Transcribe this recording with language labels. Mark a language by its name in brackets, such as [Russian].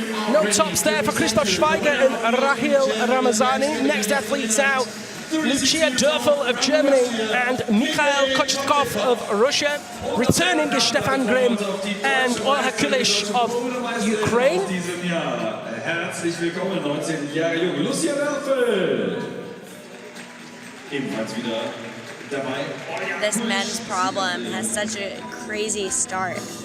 [English] No tops there for Christoph Schweiger and Rahil Ramazani. Next athletes out, Lucia Dörfel of Germany and Mikhail Kochetkov of Russia. Returning is Stefan Grimm and Olha Kulish of Ukraine. [German] Herzlich willkommen, 19 Jahre jung, Lucia Dörfel. Ebenfalls wieder dabei. [English] This men's problem has such a crazy start.